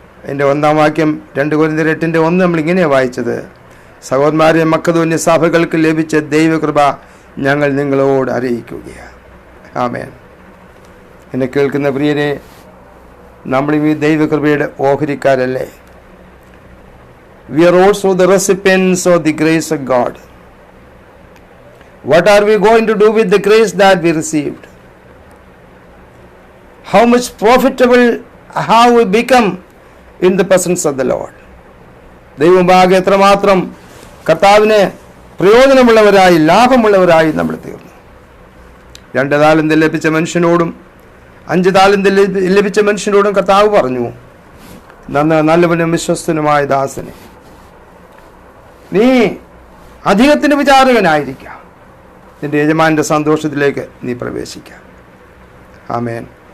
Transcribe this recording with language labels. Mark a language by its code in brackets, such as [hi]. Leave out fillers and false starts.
[ml] എൻ്റെ 1-ാം വാക്യം 2 കൊരിന്ത്യർ 8:1 നമ്മളിങ്ങനെയാണ് വായിച്ചത്. സഹോദരന്മാരെ, മക്കതോന്യ സഭകൾക്ക് ലഭിച്ച ദൈവകൃപ ഞങ്ങൾ നിങ്ങളോട് അറിയിക്കുകയാണ്. ആമേൻ. എന്നെ കേൾക്കുന്ന പ്രിയരെ, നമ്മളും ഈ ദൈവകൃപയുടെ ഓഹരിക്കാരല്ലേ? [en] We are also the recipients of the grace of God. What are we going to do with the grace that we received? How much profitable have we become in the presence of the Lord? [ml] ദൈവമുമ്പാകെ എത്രമാത്രം കർത്താവിന് പ്രയോജനമുള്ളവരായി, ലാഭമുള്ളവരായി നമ്മൾ തീർന്നു. 2 താലന്ത് ലഭിച്ച മനുഷ്യനോടും 5 താലന്ത് ലഭിച്ച മനുഷ്യനോടും കർത്താവ് പറഞ്ഞു, നല്ലവനും വിശ്വസ്തനുമായ ദാസനെ, നീ അധികത്തിന് വിചാരകനായിരിക്കാം, നിന്റെ യജമാന്റെ സന്തോഷത്തിലേക്ക് നീ പ്രവേശിക്കാം. ആമേൻ.